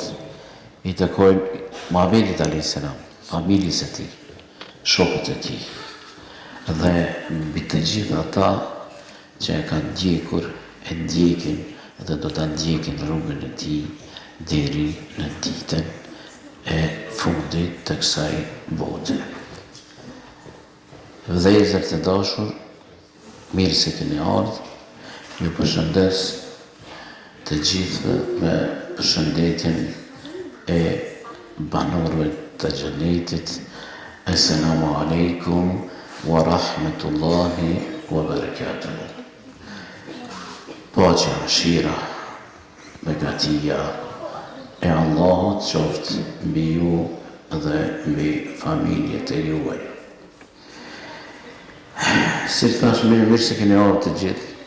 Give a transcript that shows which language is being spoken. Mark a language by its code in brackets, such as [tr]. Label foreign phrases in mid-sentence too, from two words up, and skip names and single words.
[sq] I takojnë Muhamedit a.s., familjes e tij, shokët e tij, dhe mbi të gjitha ata që e kanë ndjekur, e ndjekin dhe do ta ndjekin rrugën e tij deri në ditën e fundit të kësaj bote. Vëllezër të dashur, mirë se keni ardhur. Ju përshëndes të gjithëve me përshëndetjen e banorëve të xhenetit. [ar] السلام عليكم ورحمة الله وبركاته. [sq] Paqja, mëshira, begatia e Allahut qoftë mbi ju dhe mbi familjet e juaj. Si thash, mirë se keni ardhur të gjithë.